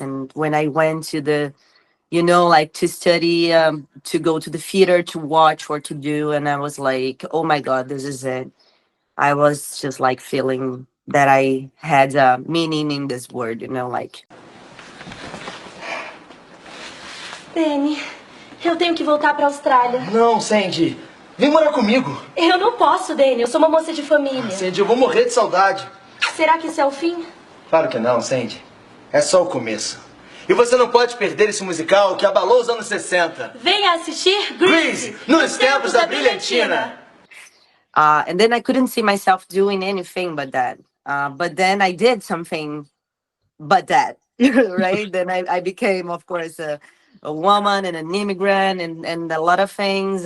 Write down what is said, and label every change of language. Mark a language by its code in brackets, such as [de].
[en] And when I went to like to study, to go to the theater to watch or to do, and I was like, oh my God, this is it. I was just like feeling that I had a meaning in this word, like. [pt] Danny, eu tenho que voltar pra Austrália. Não, Sandy. Vem morar comigo. Eu não posso, Danny. Eu sou uma moça de família. Sandy, eu vou morrer de saudade. Será que isso é o fim? Claro que não, Sandy. É só o começo. E você não pode perder esse musical que abalou os anos 60. Venha assistir Grease, nos tempos da brilhantina. [en] And then I couldn't see myself doing anything but that. But then I did something but that, right? Then I became, of course, a woman and an immigrant and a lot of things.